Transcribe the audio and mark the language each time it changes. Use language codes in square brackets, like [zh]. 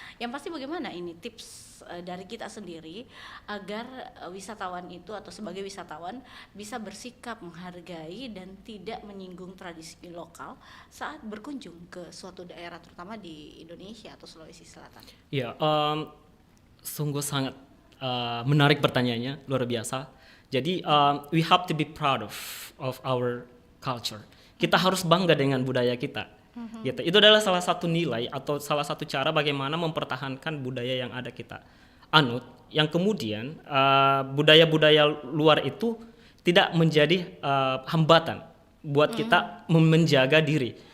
[id] Yang pasti bagaimana ini tips dari kita sendiri agar wisatawan itu atau sebagai wisatawan bisa bersikap menghargai dan tidak menyinggung tradisi lokal saat berkunjung ke suatu daerah, terutama di Indonesia atau Sulawesi Selatan. Iya, sungguh sangat menarik pertanyaannya, luar biasa. Jadi [en] we have to be proud of our culture. [id] Kita harus bangga dengan budaya kita. Gitu. Itu adalah salah satu nilai atau salah satu cara bagaimana mempertahankan budaya yang ada kita anut, yang kemudian budaya-budaya luar itu tidak menjadi hambatan buat kita menjaga diri.